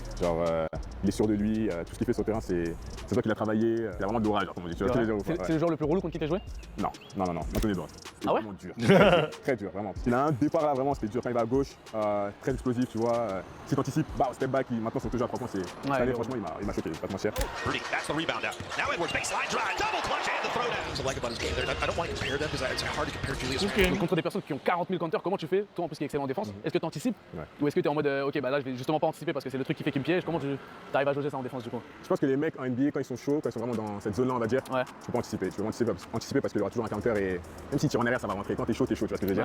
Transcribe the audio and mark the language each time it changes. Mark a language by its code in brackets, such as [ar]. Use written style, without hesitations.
[fr] Genre il est sûr de lui, tout ce qu'il fait sur le terrain c'est toi qui l'as travaillé, il a vraiment de l'orage, comme on dit. Tu vois, tous les jours, C'est ouais. le joueur le plus relou contre qui t'as joué? Non, Anthony Edwards. C'est Ah ouais vraiment dur. Très dur, vraiment. Il a un départ là, vraiment, c'était dur quand il va à gauche, très explosif, tu vois. Si t'anticipes, step back, maintenant son toujours à 3 points, c'est. Cette année, franchement, il m'a choqué, je vais pas te mentir. [en] Rudy, that's the rebound now. Now Edwards, baseline drive, double clutch and the throwdown. What I like about his game, I don't want to compare them because it's hard to compare Julius. [fr] Donc, contre des personnes qui ont 40 000 counters, comment tu fais? Toi en plus qui es excellent en défense, est-ce que tu anticipes? Ouais. Ou est-ce que tu es en mode ok bah là je vais justement pas anticiper parce que c'est le truc qui fait qu'il me piège? Comment tu arrives à jauger ça en défense du coup? Je pense que les mecs en NBA, quand ils sont chauds, quand ils sont vraiment dans cette zone-là, on va dire, Ouais. tu peux pas anticiper. Tu peux anticiper parce qu'il y aura toujours un counter et même si tu tires en arrière, ça va rentrer. Quand t'es chaud, tu vois ce que je veux dire.